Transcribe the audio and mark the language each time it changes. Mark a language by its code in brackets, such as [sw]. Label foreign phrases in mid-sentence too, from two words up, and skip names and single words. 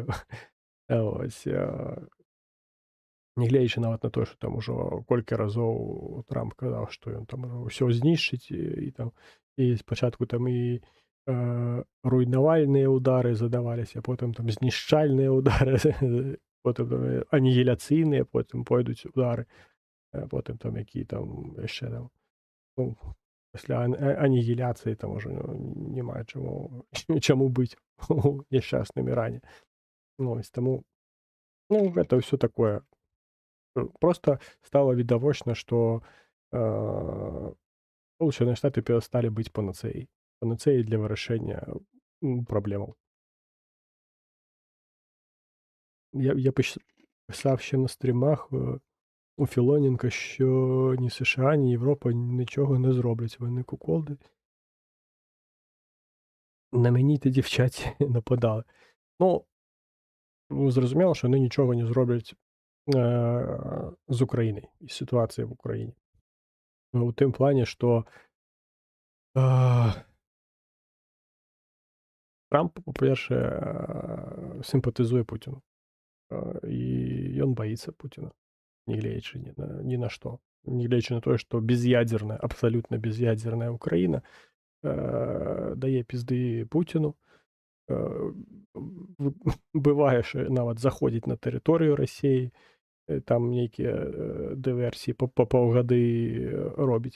[be] Ось, нягледзячы нават на тое, што там ужо колькі разоў Трамп казаў, што ён там ўсё знішчыць і там і спачатку там і руйнавальныя ўдары задаваліся, потым там знішчальныя ўдары, потым анігіляцыйныя, потым пойдуць удары, потым там які там яшчэ там, ну, пасля анігіляцыі там ужо няма чаму быць у няшчасным Іране. Ось таму, ну, гэта ўсё такое. Просто стало відавочна, што Сполучаныя Штаты перасталі быць панацэяй для вырашэння праблемаў. [uk] Я писав ще на стрімах у Філоненка, що ні США, ні Європа нічого не зроблять. Вони куколди. На мені ті дівчаті нападали. Ну, зрозуміло, що вони нічого не зроблять з України і ситуації в Україні. У тим плані, що Трамп, по-перше, симпатизує Путіну. [be] І ён баіцца Пуціна, нягледзячы ні на што. Нягледзячы на тое, што без'ядзерная, абсалютна без'ядзерная Ўкраіна дае пізды Пуціну, бывае, што нават заходзіць на тэрыторыю Расіі, там нейкія дыверсіі па паўгады робіць.